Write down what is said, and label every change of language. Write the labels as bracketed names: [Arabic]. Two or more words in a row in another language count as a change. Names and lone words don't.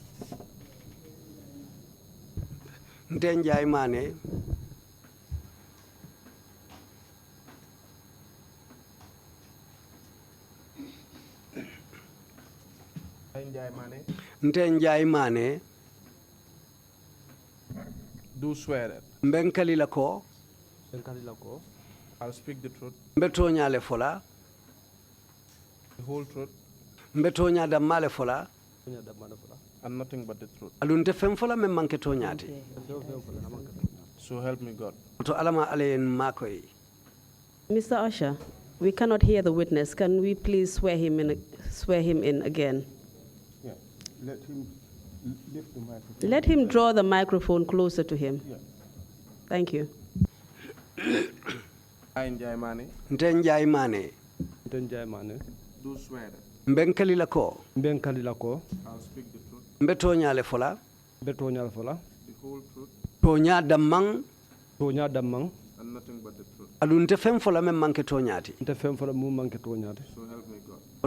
[Mandingo] Nte Njai Mane. [English] I Njai Mane. [Mandingo] Nte Njai Mane. [English] Do swear that [Mandingo] Mbenkali lako. [English] I'll speak the truth, [Mandingo] Mbetonya le fola. [English] the whole truth, [Mandingo] Mbetonya da male fola. [English] and nothing but the truth. [Mandingo] Alunte fem fola me manke tonyati. [English] So help me God. [Mandingo] To alama ale en makoi. [English] Mr. Usher, we cannot hear the witness. Can we please swear him in again? Yeah, let him lift the microphone. Let him draw the microphone closer to him. Yeah. Thank you. I Njai Mane. [Mandingo] Nte Njai Mane. [English] Do swear that [Mandingo] Mbenkali lako. [English] I'll speak the truth, [Mandingo] Mbetonya le fola. [English] the whole truth, [Mandingo] Tonya damang. [English] and nothing but the truth. [Mandingo] Alunte fem fola me manke tonyati. [English] So help me God.